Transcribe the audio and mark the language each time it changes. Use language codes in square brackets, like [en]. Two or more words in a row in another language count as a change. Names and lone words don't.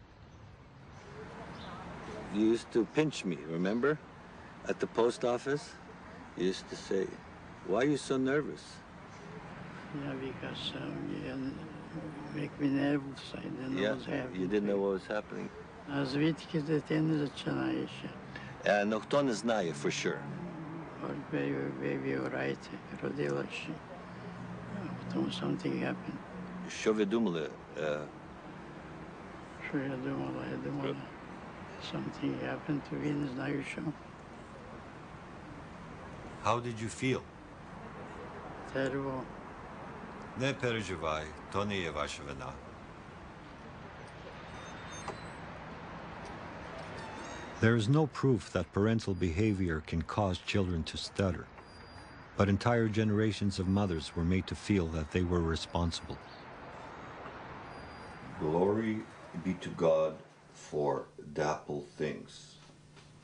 [en] You used to pinch me, remember? At the post office? You used to say, "Why are you so nervous?" Yeah, because you make me nervous. I didn't know what was happening. You didn't know what was happening. [uk] А звідки дитина починаєш? Ніхто не знає, [en] for sure. Baby, right, [uk] родилася. Потім [en] something happened. [uk] Що ви думали? Що я думала? Я думала, [en] something happened to me, [uk] не знаю що. [en] How did you feel? Terrible. [uk] Не переживай, то не є ваша вина. [en] There is no proof that parental behavior can cause children to stutter, but entire generations of mothers were made to feel that they were responsible. Glory be to God for dapple things.